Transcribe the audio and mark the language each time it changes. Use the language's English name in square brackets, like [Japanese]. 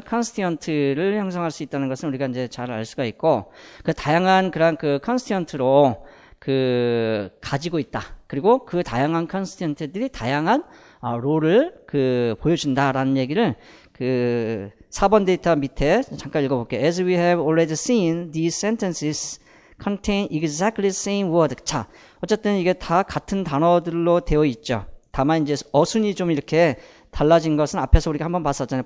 [Korean] 컨스티언트를 형성할 수 있다는 것은 우리가 이제 잘 알 수가 있고, 그 다양한 그런 그 컨스티언트로 가지고 있다. 그리고 그 다양한 컨스티언트들이 다양한 롤을 보여준다라는 얘기를 4번 데이터 밑에 잠깐 읽어볼게요. [English] As we have already seen, these sentences contain exactly the same word. [Korean] 자, 어쨌든 이게 다 같은 단어들로 되어 있죠. 다만 이제 어순이 좀 이렇게 달라진 것은 앞에서 우리가 한번 봤었잖아요.